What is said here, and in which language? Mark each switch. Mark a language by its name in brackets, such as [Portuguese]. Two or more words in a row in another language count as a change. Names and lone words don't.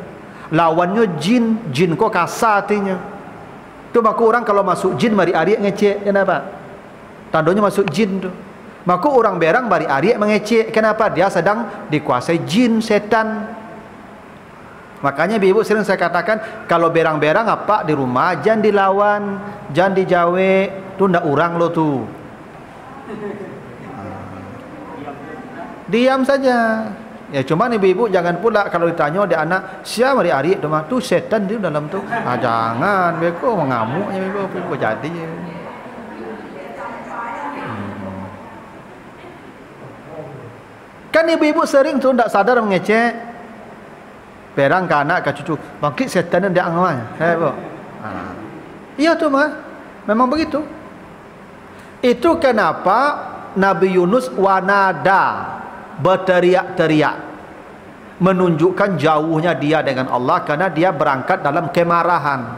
[Indonesian] Lawannya jin kau kasar artinya. Tu maka orang kalau masuk jin mari ari mengecek, kenapa? Tandanya masuk jin tu. Maka orang berang mari ari mengecek, kenapa? Dia sedang dikuasai jin setan. Makanya ibu sering saya katakan, kalau berang-berang apa di rumah, jangan dilawan, jangan dijawe, [Minangkabau] tu ndak urang lo tu. [Indonesian] Diam saja. Ya cuman ibu-ibu jangan pula kalau ditanya dia anak, siapa hari-hari tu mah tu setan di dalam tu. Jangan, beko mengamuknya ibu jadi. Kan ibu-ibu sering tu ndak sadar mengecek perang ke anak ke cucu, bangkit setan dia angwanya. Iya tu mah. Memang begitu. Itu kenapa Nabi Yunus wanada, berteriak-teriak, menunjukkan jauhnya dia dengan Allah, karena dia berangkat dalam kemarahan.